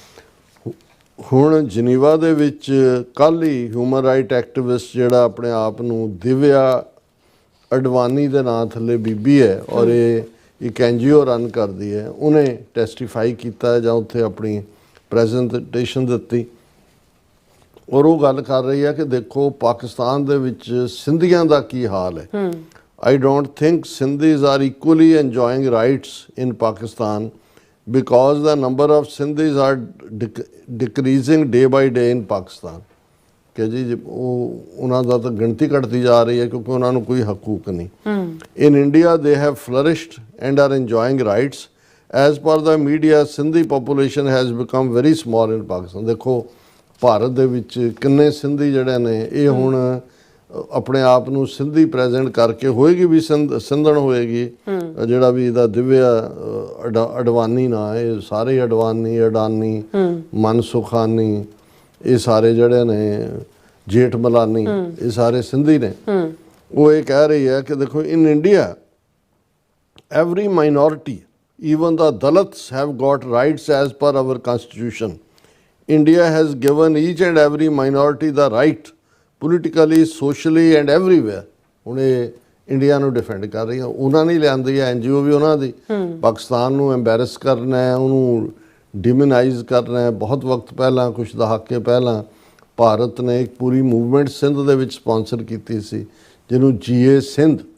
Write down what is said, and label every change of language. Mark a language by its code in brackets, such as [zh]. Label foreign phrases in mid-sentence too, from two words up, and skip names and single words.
[pa] ਹੁਣ ਜਨੀਵਾ ਦੇ ਵਿੱਚ ਕੱਲ੍ਹ ਹੀ [en] human right activist [pa] ਜਿਹੜਾ ਆਪਣੇ ਆਪ ਨੂੰ ਦਿਵਿਆ ਅਡਵਾਨੀ ਦੇ ਨਾਂ ਥੱਲੇ ਬੀਬੀ ਹੈ ਔਰ ਇਹ ਇੱਕ NGO ਰਨ ਕਰਦੀ ਹੈ ਉਹਨੇ ਟੈਸਟੀਫਾਈ ਕੀਤਾ ਜਾਂ ਉੱਥੇ ਆਪਣੀ ਪ੍ਰੈਜੈਂਟੇਸ਼ਨ ਦਿੱਤੀ ਔਰ ਉਹ ਗੱਲ ਕਰ ਰਹੀ ਹੈ ਕਿ ਦੇਖੋ ਪਾਕਿਸਤਾਨ ਦੇ ਵਿੱਚ ਸਿੰਧੀਆਂ ਦਾ ਕੀ ਹਾਲ ਹੈ [en] I don't think Sindhis are equally enjoying rights in Pakistan because the number of Sindhis are decreasing day by day in Pakistan ਕਿ [pa] ਜੀ ਉਹਨਾਂ ਦਾ ਤਾਂ ਗਿਣਤੀ ਘਟਦੀ ਜਾ ਰਹੀ ਹੈ ਕਿਉਂਕਿ ਉਹਨਾਂ ਨੂੰ ਕੋਈ ਹਕੂਕ ਨਹੀਂ [en] In India they have flourished and are enjoying rights as per the media Sindhi population has become very small in Pakistan [pa] ਦੇਖੋ ਭਾਰਤ ਦੇ ਵਿੱਚ ਕਿੰਨੇ ਸਿੰਧੀ ਜਿਹੜੇ ਨੇ ਇਹ ਹੁਣ ਆਪਣੇ ਆਪ ਨੂੰ ਸਿੰਧੀ ਪ੍ਰੈਜ਼ੈਂਟ ਕਰਕੇ ਹੋਏਗੀ ਵੀ ਸਿੰਧਣ ਹੋਏਗੀ ਜਿਹੜਾ ਵੀ ਇਹਦਾ ਦਿਵਿਆ ਅਡਵਾਨੀ ਨਾ ਇਹ ਸਾਰੇ ਅਡਾਨੀ ਮਨਸੁਖਾਨੀ ਇਹ ਸਾਰੇ ਜਿਹੜੇ ਨੇ ਜੇਠ ਮਲਾਨੀ ਇਹ ਸਾਰੇ ਸਿੰਧੀ ਨੇ ਉਹ ਇਹ ਕਹਿ ਰਹੀ ਹੈ ਕਿ ਦੇਖੋ [en] in India every minority even the Dalits have got rights as per our constitution. India has given each and every minority the right politically, socially and everywhere. [pa] ਹੁਣ ਇਹ ਇੰਡੀਆ ਨੂੰ ਡਿਫੈਂਡ ਕਰ ਰਹੀ ਹੈ ਉਹਨਾਂ ਨੇ ਲਿਆਂਦੀ ਹੈ NGO ਵੀ ਉਹਨਾਂ ਦੀ ਪਾਕਿਸਤਾਨ ਨੂੰ ਐਮਬੈਰਸ ਕਰਨਾ ਹੈ ਉਹਨੂੰ ਡਿਮੋਨਾਈਜ਼ ਕਰਨਾ ਹੈ ਬਹੁਤ ਵਕਤ ਪਹਿਲਾਂ ਕੁਝ ਦਹਾਕੇ ਪਹਿਲਾਂ ਭਾਰਤ ਨੇ ਇੱਕ ਪੂਰੀ ਮੂਵਮੈਂਟ ਸਿੰਧ ਦੇ ਵਿੱਚ ਸਪਾਂਸਰ ਕੀਤੀ ਸੀ ਜਿਹਨੂੰ GA ਸਿੰਧ